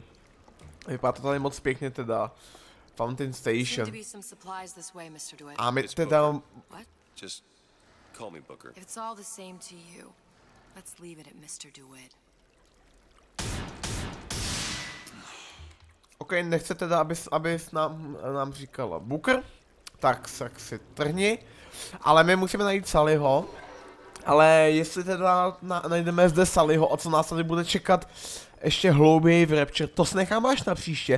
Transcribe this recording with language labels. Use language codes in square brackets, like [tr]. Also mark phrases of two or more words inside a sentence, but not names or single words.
[cs] Vypadá to tady moc pěkně teda. Fountain Station. A my teda... [en] Just call me Booker. If it's all the same to you, let's leave it at Mr. DeWitt. [cs] OK, nechce teda, abys nám říkala Booker, tak si trhni. Ale my musíme najít Sullyho. Ale jestli teda najdeme zde Sullyho a co nás tady bude čekat ještě hlouběji v Rapture, to se nechám až na příště.